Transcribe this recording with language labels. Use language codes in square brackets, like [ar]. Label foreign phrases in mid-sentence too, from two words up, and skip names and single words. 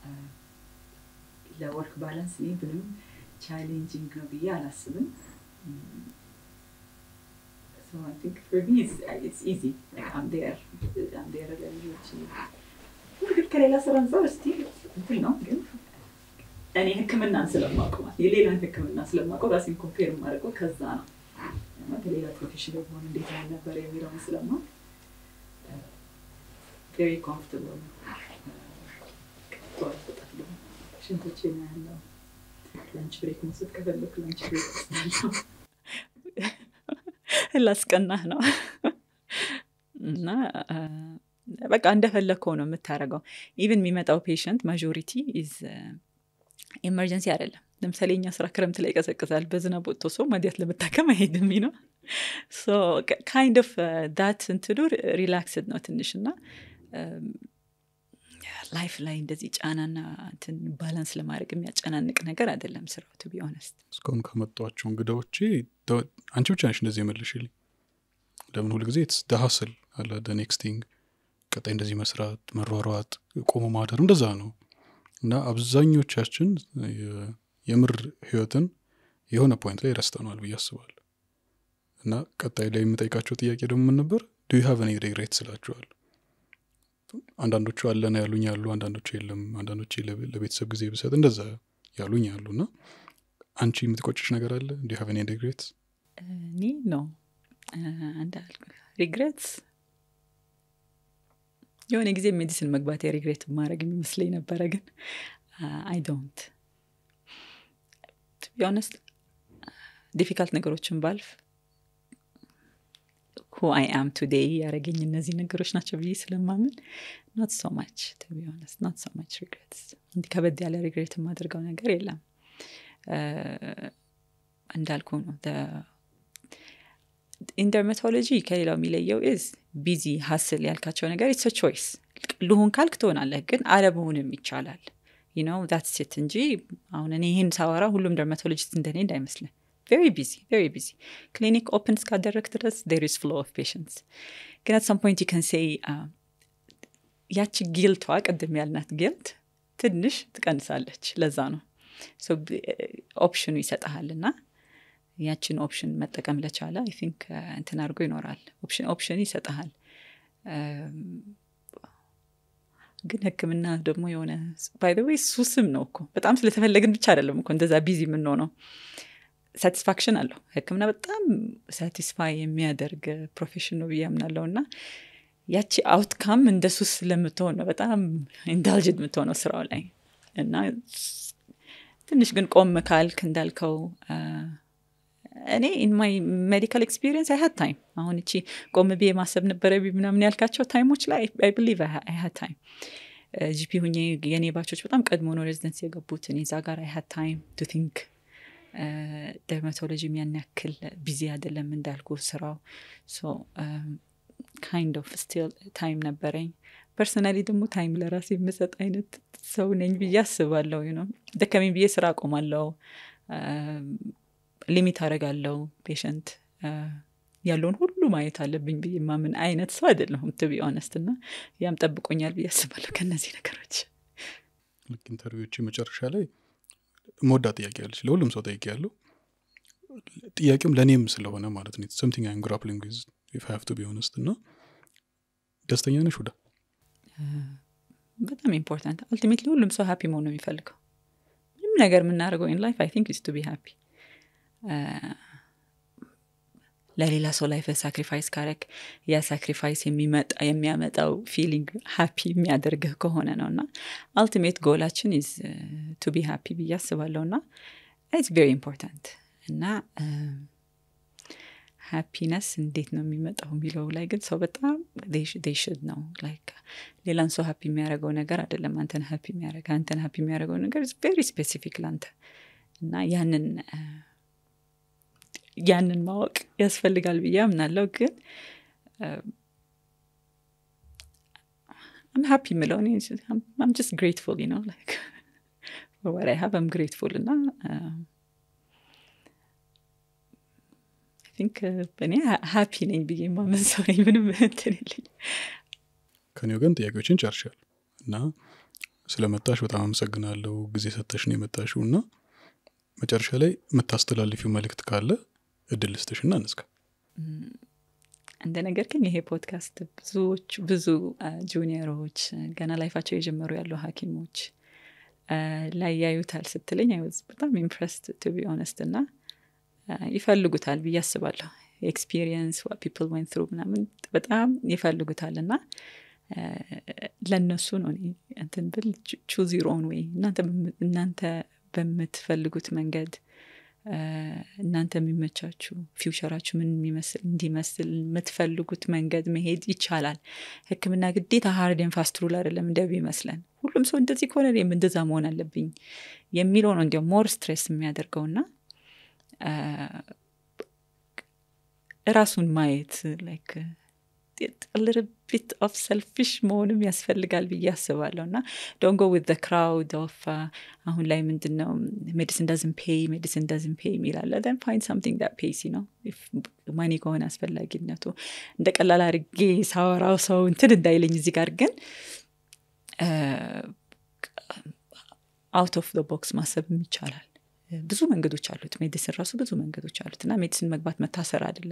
[am] ለወርክ ባላንስ ላይ ምንም ቻሌንጂንግ ነው ብዬ አላስብም [en] so I think for me it's easy like I'm there [am] ግን ከሌላ ስራ አንፃር እስቲ እንትን ነው ግን እኔ ህክምናን ስለማውቀው የሌላን ህክምና ስለማውቀው ራሴን ኮምፔር ማድረገው ከዛ ነው ከሌላ ፕሮፌሽን ሆነ እንዴት ነበር የሚለውን ስለማውቅ [en] very comfortable [am] ተወጣጣለሁ ሽንቶቼን ያለው [en] lunch break [am] መውሰድ ከፈለኩ [en] lunch break [am] ወስዳለሁ ላስቀናህ ነው እና በቃ እንደፈለከው ነው የምታረገው ኢቭን የሚመጣው ፔሸንት [en] majority is emergency [am] አይደለም ለምሳሌ እኛ ስራ ክረምት ላይ ይቀዘቅዛል በዝናብ ወጥቶ ሰው ማዲያት ለመታከም አይሄድም ነው [en] so kind of that [am] እንትዱ ሪላክስድ ነው ትንሽና ላይፍ ላይ እንደዚህ ጫናና እንትን ባላንስ ለማድረግ የሚያጨናንቅ ነገር አይደለም ስራው [en] to be honest [am] እስካሁን ከመጣቸው እንግዳዎቼ አንቺ ብቻ ነሽ እንደዚህ መልሽልኝ ለምን ሁሉ ጊዜ [en] it's the hustle [am] አለ [en] the next thing [am] ቀጣይ እንደዚህ መስራት መሯሯጥ ቆሞ ማደር እንደዛ ነው እና አብዛኞቻችን የምር ህይወትን የሆነ ፖይንት ላይ ረስተናል ብዬ አስባለሁ እና ቀጣይ ላይ የምጠይቃቸው ጥያቄ ደግሞ ምን ነበር [en] do you have any regrets [am] ስላችኋል አንዳንዶቹ አለና ያሉኝ ያሉ አንዳንዶቹ የለም አንዳንዶቹ ለቤተሰብ ጊዜ ብሰጥ እንደዛ ያሉኝ ያሉና አንቺ የምትቆጭሽ ነገር አለ [en] do you have any regrets [am] no አንዳልኩ regrets የሆነ ጊዜ ሜዲሲን መግባት ሪግሬት ማድረግ የሚመስለኝ ነበር ግን [en] I don't to be honest difficult [am] ነገሮችን ባልፍ [en] who I am today [am] ያረገኝ እነዚህ ነገሮች ናቸው ብዬ ስለማምን [en] not so much to be honest not so much regrets [am] እንዲ ከበድ ያለ ሪግሬት ማድረገው ነገር የለም እንዳልኩ ነው [en] in dermatology [am] ከሌላው የሚለየው [en] is busy hustle [am] ያልካቸው ነገር [en] it's a choice [am] ልሁን ካልክ ትሆናለህ ግን አለመሆንም ይቻላል [en] you know that's it [am] እንጂ አሁን እኔ ይሄን ሳወራ ሁሉም dermatologist እንደኔ እንዳይመስልህ [en] very busy clinic open [am] እስካደረክ ድረስ [en] there is flow of patients [am] ግን [en] at some point you can say [am] ያቺ guilt ቅድም ያልናት guilt ትንሽ ትቀንሳለች ለዛ ነው so ኦፕሽኑ ይሰጣልና ያችን ኦፕሽን መጠቀም ለቻለ [en] I think [am] እንትን አድርጎ ይኖራል ኦፕሽን ይሰጣል ግን ህክምና ደግሞ የሆነ [en] by the way [am] ሱስም ነው እኮ በጣም ስለተፈለግን ብቻ አይደለም እኮ እንደዛ ቢዚ ምን ነው satisfaction አለው ህክምና በጣም satisfy የሚያደርግ ፕሮፌሽን ነው ብያምናለሁና ያቺ አውትካም እንደ ሱስ ለምትሆን ነው በጣም indulged የምትሆነው ስራው ላይ እና ትንሽ ግን ቆም ካልክ እንዳልከው እኔ [en] in my medical experience I had time [am] አሁን እቺ ቆም ብዬ ማሰብ ነበር ምናምን ያልካቸው ታይሞች ላይ [en] I believe I had time [am] ጂፒ ሁኜ የኔ ባቾች በጣም ቀድሞ ነው ሬዚደንሲ የገቡት እኔ እዛ ጋር [en] I had time to think dermatology [am] ምን ያክል ቢዚ አይደለም እንዳልኩ ስራው [en] so kind of still time [am] ነበረኝ personally ደግሞ time ለራሴ የምሰጥ አይነት ሰው ነኝ ብዬ አስባለሁ [en] you know [am] ደከመኝ ብዬ ስራ አቆማለሁ ሊሚት አደርጋለሁ ፔሸንት ያለውን ሁሉ ማየት አለብኝ ብዬ ማምን አይነት ሰው አይደለሁም [en] to be honest [am] እና ያም ጠብቆኛል ብዬ አስባለሁ ከነዚህ ነገሮች ኢንተርቪዎች መጨረሻ ላይ ሞዳ ጥያቄ ያለች ለሁሉም ሰው ጠይቄ ያለው ጥያቄውም ለእኔም ስለሆነ ማለት ነው [en] something I'm grappling with if I have to be honest [am] እና ደስተኛ ነሽ ወዳ በጣም ኢምፖርታንት ultimately ሁሉም ሰው happy መሆን ነው የሚፈልገው ምንም ነገር የምናደርገው [en] in life I think is to be happy [am] ለሌላ ሰው [en] life sacrifice [am] ካረክ ያ ሳክሪፋይስ የሚያመጣው [en] feeling happy [am] የሚያደርግህ ከሆነ ነውና ultimate goalችን [en] is to be happy [am] ብዬ አስባለሁና [en] it's very important [am] እና happiness እንዴት ነው የሚመጣው የሚለው ላይ ግን ሰው በጣም [en] they should know like [am] ሌላን ሰው happy የሚያደርገው ነገር አይደለም አንተን happy የሚያደርገው ነገር [en] is very specific [am] ላንተ እና ያንን ማወቅ ያስፈልጋል ብዬ አምናለሁ ግን [en] I'm happy ምለውን I'm just grateful you know like for what I have I'm grateful እና I think በእኔ happy [am] ነኝ ብዬ ማመን ሰው ነኝ ምንም እንትን የለኝ ከኔው ግን ጥያቄዎችን ጨርሻለሁ እና ስለመጣሽ በጣም አመሰግናለሁ ጊዜ ሰጥተሽ ነው የመጣሽው እና መጨረሻ ላይ የምታስተላልፊው መልእክት ካለ እድል ልስጥሽና እንስካ እንደ ነገር ግን ይሄ ፖድካስት ብዙ ጁኒየሮች ገና ላይፋቸው የጀመሩ ያሉ ሐኪሞች ላይ ያዩታል ስትለኝ [en] I was [am] በጣም [en] impressed to be honest [am] እና ይፈልጉታል ብዬ አስባለሁ [en] experience what people went through [am] ምናምን በጣም ይፈልጉታልና ለነሱ ነው እንትን ብል [en] choose your own way [am] እናንተ በምትፈልጉት መንገድ እናንተ የሚመቻችሁ ፊውቸራችሁ ምን እንዲመስል የምትፈልጉት መንገድ መሄድ ይቻላል ህክምና ግዴታ [en] hard and fast rule [am] አይደለም እንደሚመስለን ሁሉም ሰው እንደዚህ ከሆነ እኔም እንደዛ መሆን አለብኝ የሚለው ነው እንዲያው [en] more stress [am] የሚያደርገውና ራሱን ማየት [en] like a little bit of selfish [am] መሆንም ያስፈልጋል ብዬ አስባለሁና [en] don't go with the crowd of [am] አሁን ላይ ምንድነው [en] medicine doesn't pay ሚላለ then find something that pays you know if money [am] ከሆነ አስፈላጊነቱ እንደ ቀላል አድርጌ ሳወራው ሰው እንትን እንዳይለኝ እዚህ ጋር ግን [en] out of the box [am] ማሰብ ይቻላል ብዙ መንገዶች አሉት ሜዲሲን ራሱ ብዙ መንገዶች አሉትና ሜዲሲን መግባት መታሰር አይደለም